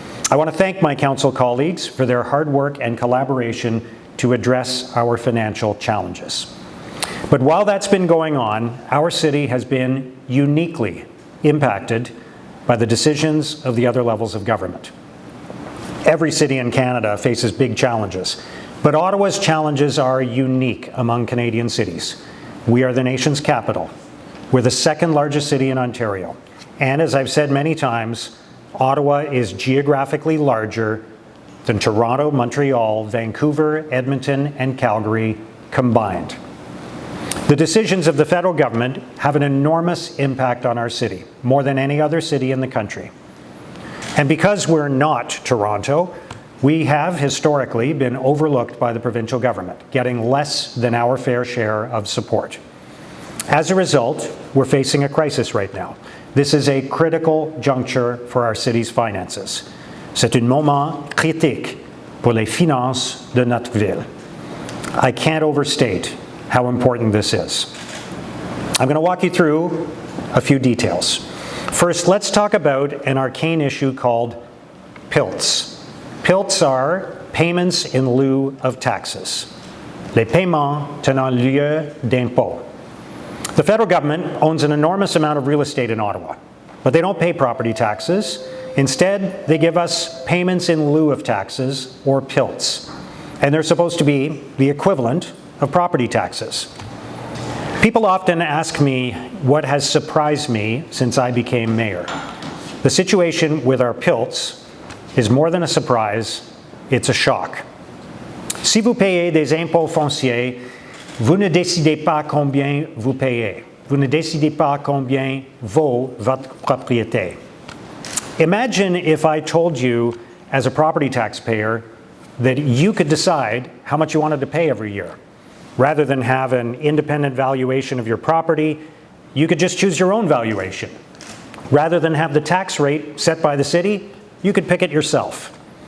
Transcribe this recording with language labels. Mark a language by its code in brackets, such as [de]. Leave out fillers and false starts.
[en] I want to thank my council colleagues for their hard work and collaboration to address our financial challenges. But while that's been going on, our city has been uniquely impacted by the decisions of the other levels of government. Every city in Canada faces big challenges, but Ottawa's challenges are unique among Canadian cities. We are the nation's capital. We're the second largest city in Ontario. And as I've said many times, Ottawa is geographically larger than Toronto, Montreal, Vancouver, Edmonton, and Calgary combined. The decisions of the federal government have an enormous impact on our city, more than any other city in the country. And because we're not Toronto, we have historically been overlooked by the provincial government, getting less than our fair share of support. As a result, we're facing a crisis right now. This is a critical juncture for our city's finances. [fr] C'est un moment critique pour les finances de notre ville. [en] I can't overstate how important this is. I'm going to walk you through a few details. First, let's talk about an arcane issue called PILTs. PILTs are payments in lieu of taxes. [fr] Les paiements tenant lieu d'impôt. [en] The federal government owns an enormous amount of real estate in Ottawa, but they don't pay property taxes. Instead, they give us payments in lieu of taxes, or PILTs. And they're supposed to be the equivalent of property taxes. People often ask me what has surprised me since I became mayor. The situation with our PILTs is more than a surprise, it's a shock. [fr] Si vous payez des impôts fonciers, vous ne décidez pas combien vous payez. Vous ne décidez pas combien vaut votre propriété. [en] Imagine if I told you, as a property taxpayer, that you could decide how much you wanted to pay every year. Rather than have an independent valuation of your property, you could just choose your own valuation. Rather than have the tax rate set by the city, you could pick it yourself.